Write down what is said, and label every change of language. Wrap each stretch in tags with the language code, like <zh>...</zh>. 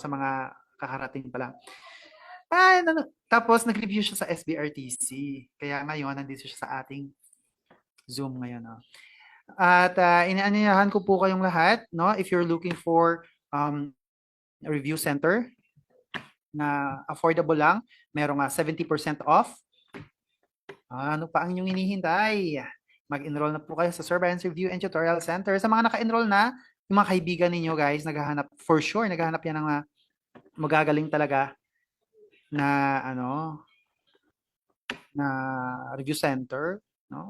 <tl>Sa mga kakarating pa lang. Tapos nag-review siya sa SBRTC. Kaya ngayon nandito siya sa ating Zoom ngayon, no? At inaanyayahan ko po kayong lahat, no?</tl> <en>If you're looking for a review center na affordable lang, merong 70% off.</en> <tl>Ano pa ang inyong hinihintay? Mag-enroll na po kayo sa Sir Brian's Review and Tutorial Center. Sa mga naka-enroll na, yung mga kaibigan ninyo guys, naghahanap yan ng magagaling talaga na na review center, no?</tl>